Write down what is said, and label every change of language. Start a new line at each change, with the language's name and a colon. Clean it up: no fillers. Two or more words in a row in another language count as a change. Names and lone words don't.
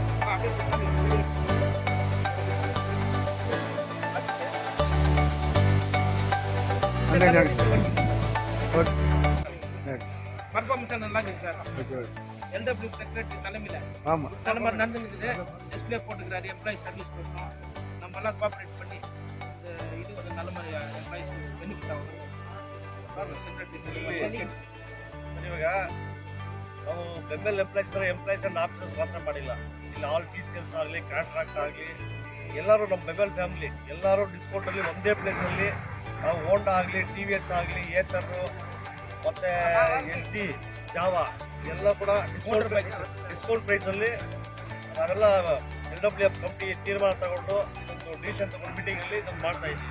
Tamil: பர்ஃபார்மன்ஸ் நல்லா இருக்குது சார். எல்டபிள்யூ செக்ரட்டரி தலைமையில் ஆமாம் தலைமை நடந்துருக்குது. டிஸ்பிளே போட்டுக்கிறாரு.
English: employees service
Tamil: கொடுக்கணும். நம்ம எல்லாம் கோஆப்ரேட் பண்ணி இது ஒரு நல்ல மாதிரி எம்ப்ளாயிஸ்
Kannada: ಬೆನಿಫಿಟ್ ಆಗುತ್ತೆ. ಸೆಕ್ರೆಟರಿ ಇವಾಗ ನಾವು ಬೆಂಬಲ್
English: employees and officers
Kannada: ಮಾತ್ರ ಮಾಡಿಲ್ಲ. ಇಲ್ಲಿ
English: all teachers
Kannada: ಆಗಲಿ ಕಾಂಟ್ರಾಕ್ಟ್ ಆಗಲಿ ಎಲ್ಲರೂ ನಮ್ಮ ಬೆಂಬಲ್ ಫ್ಯಾಮಿಲಿ ಎಲ್ಲರೂ ಡಿಸ್ಕೌಂಟಲ್ಲಿ ಒಂದೇ ಪ್ಲೇಸಲ್ಲಿ ನಾವು ಹೋಂಡಾ ಆಗಲಿ ಟಿ ವಿ ಎಸ್ ಆಗಲಿ ಏತರು ಮತ್ತು ಎಸ್ ಡಿ ಜಾವಾ ಎಲ್ಲ ಕೂಡ ಡಿಸ್ಕೌಂಟ್ ಪ್ರೈಸಲ್ಲಿ ನಾವೆಲ್ಲ LWF ಕಂಪ್ನಿ ತೀರ್ಮಾನ ತಗೊಂಡು ಇದೊಂದು ಡಿಸಿಷನ್ ತಗೊಂಡು ಮೀಟಿಂಗಲ್ಲಿ ಇದನ್ನು ಮಾಡ್ತಾ ಇದ್ದೀವಿ.